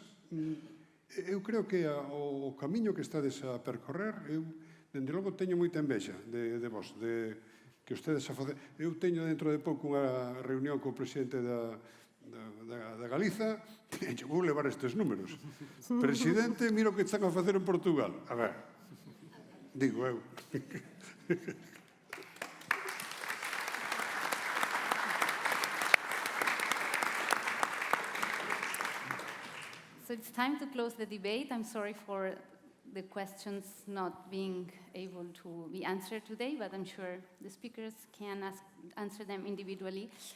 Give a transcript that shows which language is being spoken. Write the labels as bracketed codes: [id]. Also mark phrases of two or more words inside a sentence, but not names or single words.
[gl] Eu creo que o camiño que estades a percorrer, eu, dende logo, teño moita envexa de vos, de que ustedes a facer... Eu teño dentro de pouco unha reunión co presidente da Galiza, e vou levar estes números. Presidente, mira o que están a facer en Portugal. A ver, digo eu. [en] So it's time to close the debate. I'm sorry for the questions not being able to be answered today, but I'm sure the speakers can ask answer them individually.